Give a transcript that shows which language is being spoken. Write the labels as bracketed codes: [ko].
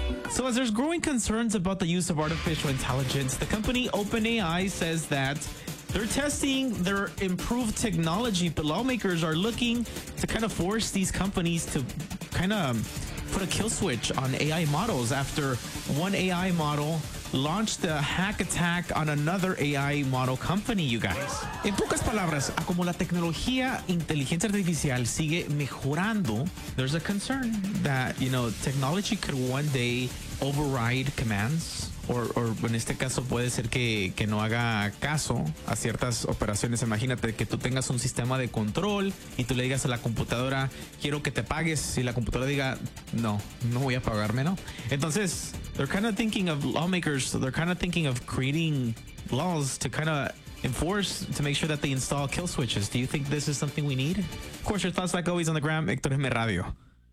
[en] So as there's growing concerns about the use of artificial intelligence, the company OpenAI says that they're testing their improved technology, but lawmakers are looking to kind of force these companies to kind of put a kill switch on AI models after one AI model launched a hack attack on another AI model company, you guys. [es] En pocas palabras, como la tecnología inteligencia artificial sigue mejorando, [en] there's a concern that, you know, technology could one day override commands. [es] Or en este caso puede ser que no haga caso a ciertas operaciones. Imagínate que tú tengas un sistema de control y tú le digas a la computadora, quiero que te pagues, y la computadora diga, no, no voy a pagarme, ¿no? Entonces, [en] they're kind of thinking of lawmakers, so they're kind of thinking of creating laws to kind of enforce, to make sure that they install kill switches. Do you think this is something we need? Of course, your thoughts like always on the gram, Héctor M. Radio.